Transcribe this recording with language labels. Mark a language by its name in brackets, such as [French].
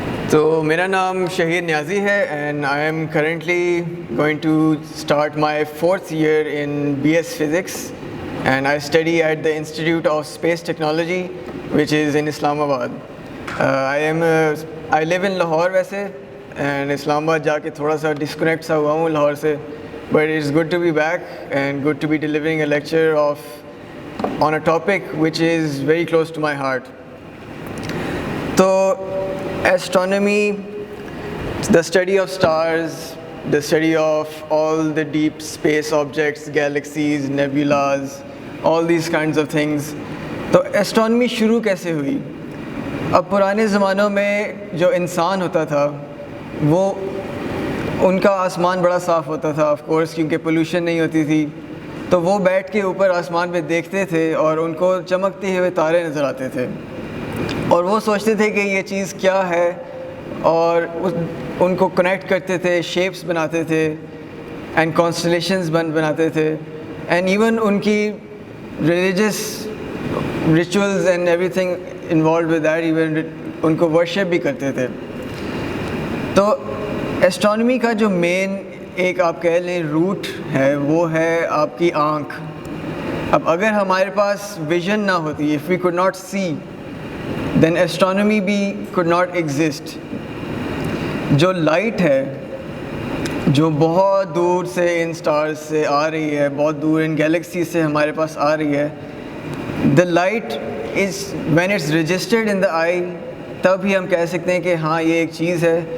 [Urdu] تو میرا نام شہیر نیازی ہے [English] And I am currently going to start my 4th year in BS Physics and I study at the Institute of Space Technology which is in Islamabad. I live in Lahore [Urdu] ویسے and اسلام آباد جا کے تھوڑا سا ڈسکنیکٹ سا ہوا ہوں لاہور سے, [English] But it's good to be back and good to be delivering a lecture on a topic which is very close to my heart. تو astronomy, the study of stars, the study of all the deep space objects, galaxies, nebulas, all these kinds of things. [Urdu] تو astronomy شروع کیسے ہوئی؟ اب پرانے زمانوں میں جو انسان ہوتا تھا وہ ان کا آسمان بڑا صاف ہوتا تھا آف کورس, کیونکہ پولوشن نہیں ہوتی تھی, تو وہ بیٹھ کے اوپر آسمان پہ دیکھتے تھے اور ان کو چمکتے ہوئے تارے نظر آتے تھے اور وہ سوچتے تھے کہ یہ چیز کیا ہے, اور ان کو کنیکٹ کرتے تھے, شیپس بناتے تھے اینڈ کانسٹلیشنز بناتے تھے, اینڈ ایون ان کی religious rituals [English] and everything involved with that, [Urdu] even in کو ورشپ بھی کرتے تھے. تو ایسٹرونومی کا جو مین ایک آپ کہہ لیں روٹ ہے وہ ہے آپ کی آنکھ. اب اگر ہمارے پاس ویژن نہ ہوتی, if we could not see, then astronomy بھی could not exist. جو لائٹ ہے جو بہت دور سے ان سٹارز سے آ رہی ہے, بہت دور ان گیلیکسی سے ہمارے پاس آ رہی ہے, [English] the light is when it's registered in the eye, [Urdu] تب ہی ہم کہہ سکتے ہیں کہ ہاں یہ ایک چیز ہے.